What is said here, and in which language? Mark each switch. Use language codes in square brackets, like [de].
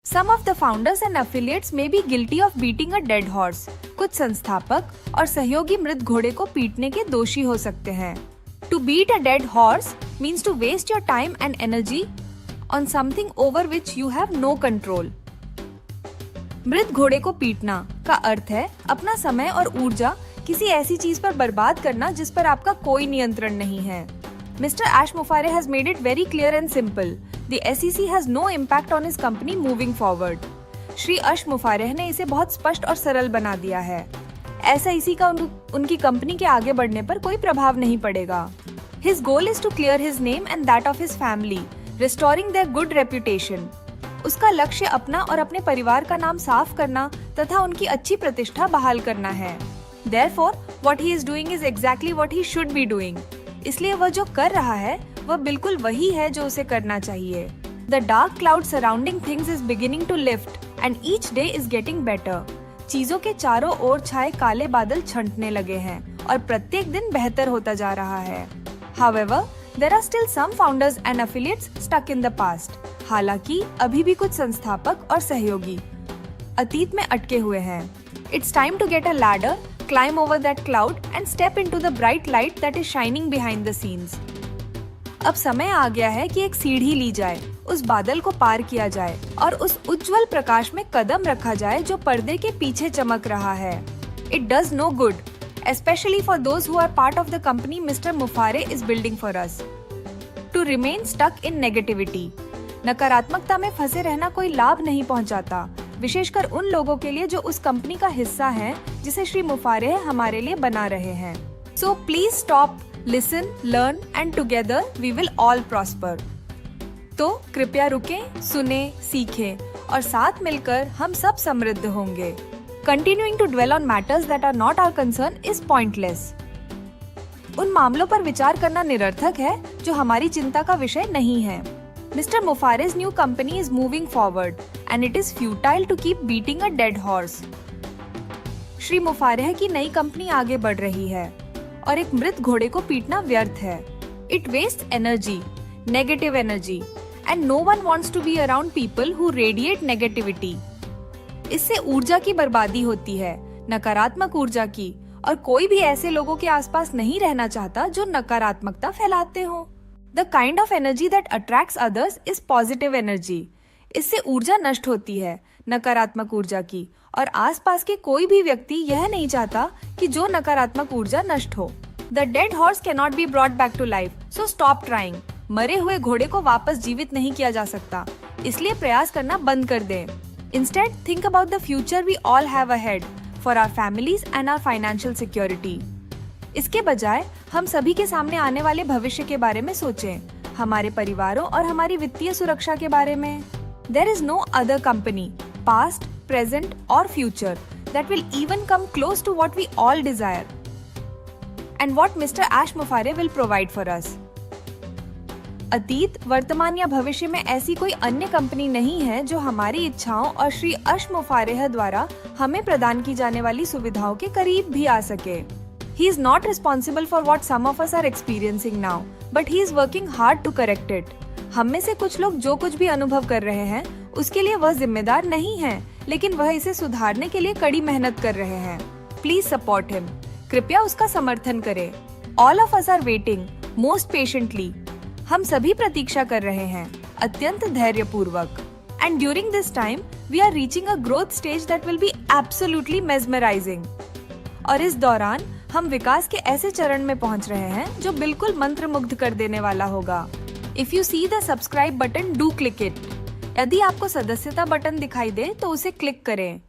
[en] Some of the founders and affiliates may be guilty of beating a dead horse. [hi] कुछ संस्थापक और सहयोगी मृत घोड़े को पीटने के दोषी हो सकते हैं। [en] To beat a dead horse means to waste your time and energy on something over which you have no control. [hi] मृत घोड़े को पीटना का अर्थ है अपना समय और ऊर्जा किसी ऐसी चीज पर बर्बाद करना जिस पर आपका कोई नियंत्रण नहीं है। [en] Mr. Ash Mufareh has made it very clear and simple. The SEC has no impact on his company moving forward. [hi] Shri अश मुफारेह ने इसे बहुत स्पष्ट और सरल बना दिया है। SEC का उनकी कंपनी के आगे बढ़ने पर कोई प्रभाव नहीं पड़ेगा। [en] His goal is to clear his name and that of his family, restoring their good reputation. [hi] उसका लक्ष्य अपना और अपने परिवार का नाम साफ करना तथा उनकी अच्छी प्रतिष्ठा बहाल करना है। [en] Therefore, what he is doing is exactly what he should be doing. [hi] इसलिए वह जो कर रहा है वह बिल्कुल वही है जो उसे करना चाहिए। [en] The dark cloud surrounding things is beginning to lift and each day is getting better. [hi] चीजों के चारों ओर छाए काले बादल छंटने लगे हैं और प्रत्येक दिन बेहतर होता जा रहा है। [en] However, there are still some founders and affiliates stuck in the past. [hi] हालांकि अभी भी कुछ संस्थापक और सहयोगी अतीत में अटके हुए हैं। [en] It's time to get a ladder, climb over that cloud and step into the bright light that is shining behind the scenes. [hi] अब समय आ गया है कि एक सीढ़ी ली जाए, उस बादल को पार किया जाए और उस उज्जवल प्रकाश में कदम रखा जाए जो पर्दे के पीछे चमक रहा है। [en] It does no good, especially for those who are part of the company Mr. Mufareh is building for us. To remain stuck in negativity. [hi] नकारात्मकता में फंसे रहना कोई लाभ नहीं पहुंचाता, विशेषकर उन लोगों के लिए जो उस कंपनी का हिस्सा हैं, जिसे श्री मुफारेह हमारे लिए बना रहे हैं। [en] So please stop, listen, learn and together we will all prosper. [hi] तो कृपया रुकें, सुने, सीखें और साथ मिलकर हम सब समृद्ध होंगे। [en] Continuing to dwell on matters that are not our concern is pointless. [hi] उन मामलों पर विचार करना निरर्थक है जो हमारी चिंता का विषय नहीं है। [en] Mr. Mufareh's new company is moving forward and it is futile to keep beating a dead horse. [hi] Shri मुफारेह की नई कंपनी आगे बढ़ रही है और एक मृत घोड़े को पीटना व्यर्थ है। [en] It wastes energy, negative energy, and no one wants to be around people who radiate negativity. [hi] इससे ऊर्जा की बर्बादी होती है, नकारात्मक ऊर्जा की, और कोई भी ऐसे लोगों के आसपास नहीं रहना चाहता जो नकारात्मकता फैलाते हो। [en] The kind of energy that attracts others is positive energy. [hi] इससे ऊर्जा नष्ट होती है, नकारात्मक ऊर्जा की, और आसपास के कोई भी व्यक्ति यह नहीं चाहता कि जो नकारात्मक ऊर्जा नष्ट हो। [en] The dead horse cannot be brought back to life, so stop trying. [hi] मरे हुए घोड़े को वापस जीवित नहीं किया जा सकता, इसलिए प्रयास करना बंद कर दें। [en] Instead, think about the future we all have ahead for our families and our financial security. [hi] इसके बजाय हम सभी के सामने आने वाले भविष्य के बारे में सोचें, हमारे परिवारों और हमारी वित्तीय सुरक्षा के बारे में। [en] There is no other company, past, present or future, that will even come close to what we all desire, and what Mr. Ash Mufareh will provide for us. [hi] अतीत, वर्तमान या भविष्य में ऐसी कोई अन्य कंपनी नहीं है जो हमारी इच्छाओं और श्री अश मुफारेह द्वारा हमें प्रदान की जाने वाली सुविधाओं के करीब भी आ सके। [en] He is not responsible for what some of us are experiencing now, but he is working hard to correct it. [hi] हम में से कुछ लोग जो कुछ भी अनुभव कर रहे हैं, उसके लिए वह जिम्मेदार नहीं है, लेकिन वह इसे सुधारने के लिए कड़ी मेहनत कर रहे हैं। [en] Please support him. [hi] कृपया उसका समर्थन करें। [en] All of us are waiting, most patiently. [hi] हम सभी प्रतीक्षा कर रहे हैं, अत्यंत धैर्यपूर्वक। [en] And during this time, we are reaching a growth stage that will be absolutely mesmerizing. [hi] और इस दौरान हम विकास के ऐसे चरण में पहुंच रहे हैं जो बिल्कुल मंत्रमुग्ध कर देने वाला होगा। [en] If you see the subscribe button, do click it. [hi] यदि आपको सदस्यता बटन दिखाई दे तो उसे क्लिक करें।